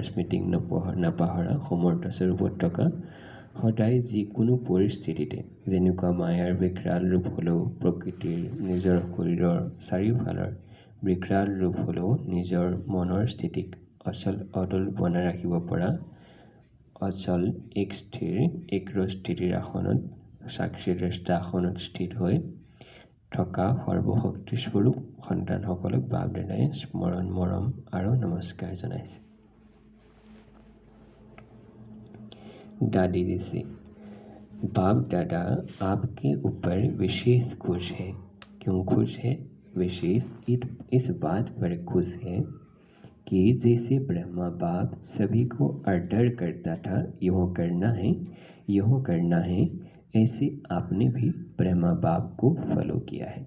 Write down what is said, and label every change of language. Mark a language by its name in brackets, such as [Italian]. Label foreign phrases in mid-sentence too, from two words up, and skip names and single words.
[Assamese] স্মৃতিক নাপাহৰা সমৰ্থ স্বৰূপত থকা, সদায় যিকোনো পৰিস্থিতিতে, যেনেকুৱা মায়াৰ বিকৰাল ৰূপ হ'লেও, প্ৰকৃতিৰ নিজৰ শৰীৰৰ চাৰিওফালৰ বিকৰাল ৰূপ হ'লেও নিজৰ মনৰ স্থিতিক অচল অটল বনাই ৰাখিব পৰা অচল এক স্থিৰ স্থিতিৰ আসনত সাক্ষীদ্ৰষ্ট আসনত স্থিত হৈ থকা সৰ্বশক্তিস্বৰূপ সন্তানসকলক বাপ দাদাই স্মৰণ মৰম আৰু নমস্কাৰ জনাইছে। [Hindi] दादी जी से, बाप दादा आपके ऊपर विशेष खुश है। क्यों खुश है? विशेष इस बात पर खुश है कि जैसे ब्रह्मा बाप सभी को ऑर्डर करता था यूँ करना है, ऐसे आपने भी ब्रह्मा बाप को फॉलो किया है।